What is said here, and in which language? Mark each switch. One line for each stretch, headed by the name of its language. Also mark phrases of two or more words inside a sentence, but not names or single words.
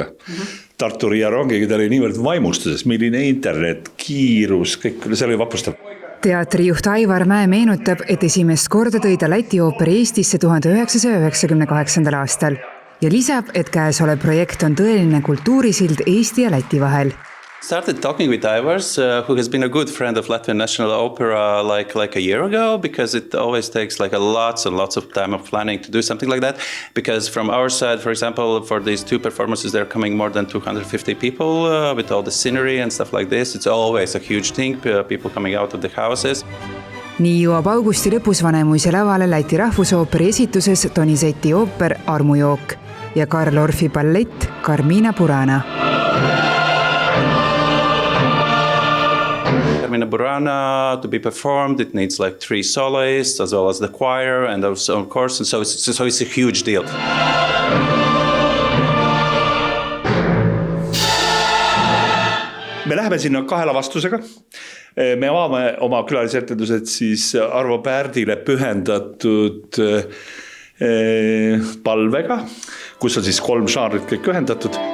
Estonian: Tartu Riia rongiga, ta oli niivõrd vaimustuses, milline internet, kiirus, kõik see oli vapustav. Teatrijuht Aivar Mäe meenutab, et esimest korda tõi ta Läti ooper Eestisse 1998. aastal ja lisab, et käesolev projekt on tõeline kultuurisild Eesti ja Läti vahel.
English: Started talking with Ivars, who has been a good friend of Latvian National Opera like a year ago, because it always takes like lots and lots of time of planning to do something like that. Because from our side, for example, for these 2 performances, they're coming more than 250 people with all the scenery and stuff like this. It's always a huge thing, people coming out of the houses.
Estonian: Nii jõuab augusti lõpus Vanemuise lavale Läti rahvusooperi esituses Donizetti ooper Armujook ja Karl Orfi ballett Carmina Burana.
English: Carmina Burana to be performed, it needs like 3 soloists as well as the choir and also of course, and so it's a huge deal.
Estonian: Me läheme sinna 2 lavastusega. Me avame oma külalisetendused siis Arvo Pärdile pühendatud palvega, kus on siis 3 žanrit kõik ühendatud.